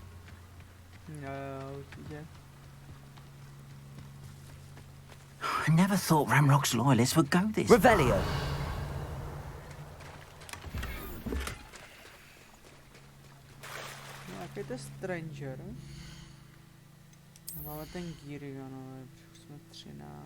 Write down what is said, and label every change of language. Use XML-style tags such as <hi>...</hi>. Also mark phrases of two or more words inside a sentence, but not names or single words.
<en>I never thought Ramrock's loyalists would go this Revelio!</en> <cs>Jaký to je Stranger? Máme ten Girion, ale už jsme 13.</cs>